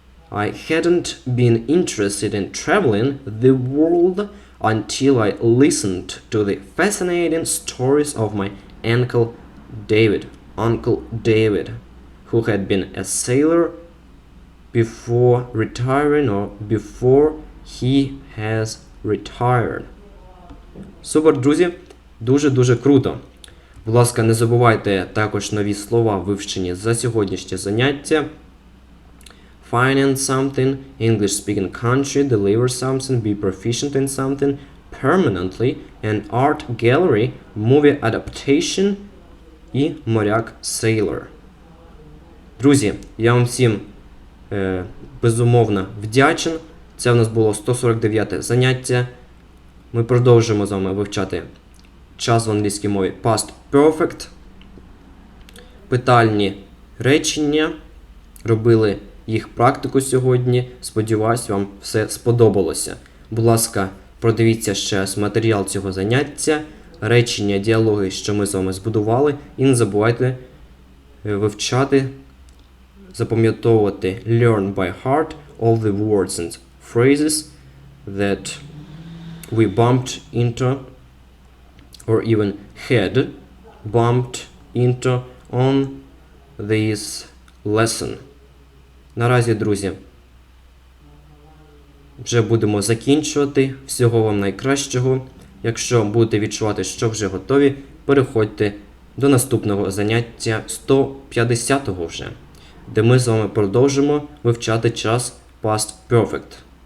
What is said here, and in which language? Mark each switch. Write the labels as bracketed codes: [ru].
[en] I hadn't been interested in traveling the world until I listened to the fascinating stories of my Uncle David, who had been a sailor before retiring or before he has retired. [uk] Супер, друзі! Дуже-дуже круто! Будь ласка, не забувайте також нові слова вивчені за сьогоднішнє заняття. [en] Finance something, English-speaking country, deliver something, be proficient in something, permanently, an art gallery, movie adaptation [uk] і моряк [en] sailor. [uk] Друзі, я вам всім безумовно вдячен. Це в нас було 149 заняття. Ми продовжуємо з вами вивчати час в англійській мові past perfect. Питальні речення. Робили їх практику сьогодні. Сподіваюсь, вам все сподобалося. Будь ласка, продивіться ще раз матеріал цього заняття, речення, діалоги, що ми з вами збудували. І не забувайте вивчати, запам'ятовувати [en] learn by heart all the words and phrases that we bumped into or even had bumped into on this lesson. [uk] Наразі, друзі, вже будемо закінчувати. Всього вам найкращого. Якщо будете відчувати, що вже готові, переходьте до наступного заняття 150-го вже, де ми з вами продовжимо вивчати час past perfect.